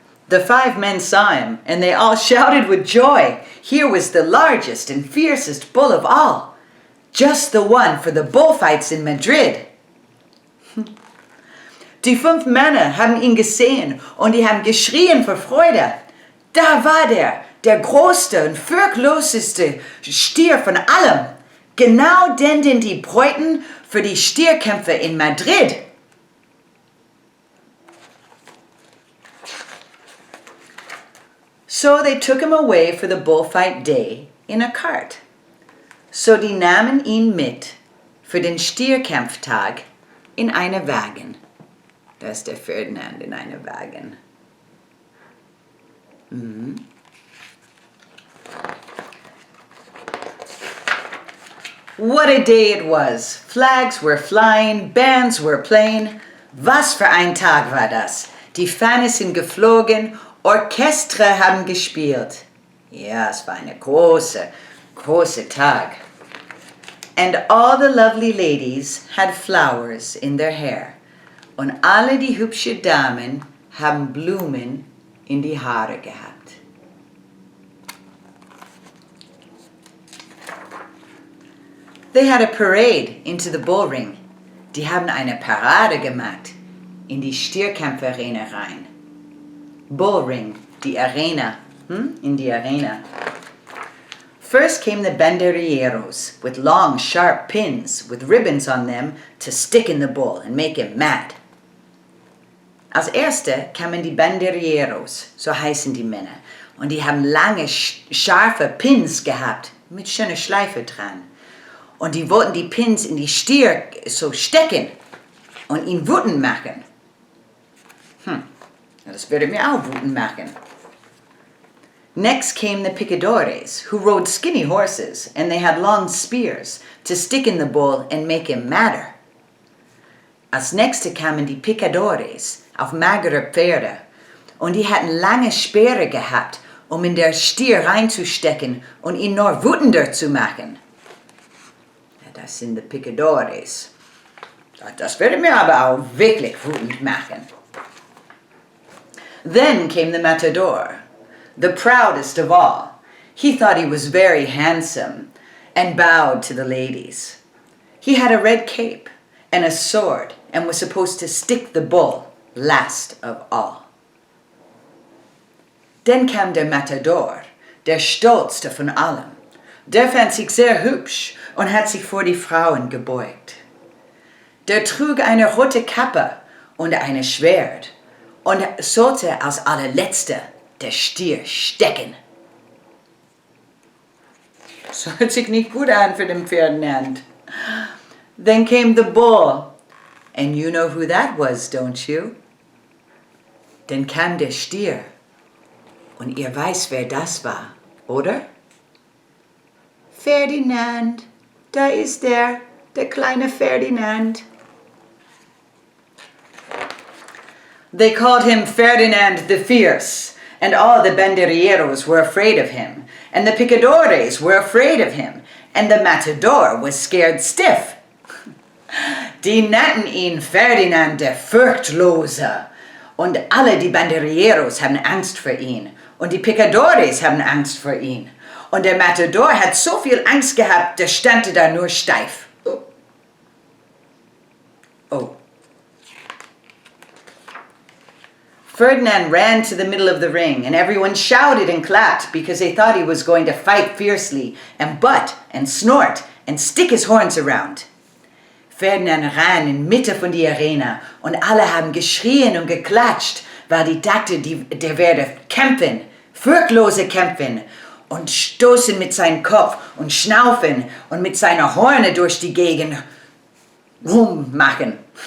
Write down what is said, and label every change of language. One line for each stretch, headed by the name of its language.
English: The 5 men saw him, and they all shouted with joy. Here was the largest and fiercest bull of all. Just the one for the bullfights in Madrid.
German: Die 5 Männer haben ihn gesehen und die haben geschrien vor Freude. Da war der größte und furchtloseste Stier von allem. Genau den die bräuten für die Stierkämpfe in Madrid.
English: So they took him away for the bullfight day in a cart.
German: So die nahmen ihn mit für den Stierkämpftag in eine Wagen. Da ist der Ferdinand in einem Wagen.
English: What a day it was. Flags were flying, bands were playing.
German: Was für ein Tag war das. Die Fahnen sind geflogen, Orchester haben gespielt. Ja, es war eine große Tag.
English: And all the lovely ladies had flowers in their hair.
German: Und alle die hübschen Damen haben Blumen in die Haare gehabt.
English: They had a parade into the bullring.
German: Die haben eine Parade gemacht in die Stierkämpferarena rein. Bullring, die Arena, in die Arena.
English: First came the banderilleros with long, sharp pins with ribbons on them to stick in the bull and make him mad.
German: Als erste kamen die banderilleros, so heißen die Männer, und die haben lange, scharfe Pins gehabt, mit schöner Schleife dran. Und die wollten die Pins in die Stier so stecken und ihn wütend machen. Das würde mir auch wütend machen.
English: Next came the picadores, who rode skinny horses, and they had long spears to stick in the bull and make him madder.
German: Als nächste kamen die picadores auf magere Pferde, und die hatten lange Speere gehabt, in der Stier reinzustecken und ihn noch wütender zu machen. Ja, das sind die picadores. Das würde mir aber auch wirklich wütend machen.
English: Then came the matador, the proudest of all. He thought he was very handsome and bowed to the ladies. He had a red cape and a sword and was supposed to stick the bull last of all.
German: Dann kam der Matador, der stolzste von allen. Der fand sich sehr hübsch und hat sich vor die Frauen gebeugt. Der trug eine rote Kappe und ein Schwert und sollte als allerletzter der Stier stecken. Das hört sich nicht gut an für den Ferdinand.
English: Then came the bull. And you know who that was, don't you?
German: Dann kam der Stier. Und ihr weißt, wer das war, oder? Ferdinand. Da ist der kleine Ferdinand.
English: They called him Ferdinand the Fierce, and all the banderilleros were afraid of him, and the picadores were afraid of him, and the matador was scared stiff.
German: Die nannten ihn Ferdinand der Furchtlose, und alle die banderilleros haben Angst vor ihn, und die picadores haben Angst vor ihn, und der Matador hat so viel Angst gehabt, der stand da nur steif. Oh.
English: Ferdinand ran to the middle of the ring, and everyone shouted and clapped because they thought he was going to fight fiercely and butt and snort and stick his horns around.
German: Ferdinand ran in Mitte von die Arena und alle haben geschrien und geklatscht, weil die dachten, der werde kämpfen, furchtlose kämpfen und stoßen mit seinem Kopf und schnaufen und mit seiner Horne durch die Gegend rummachen.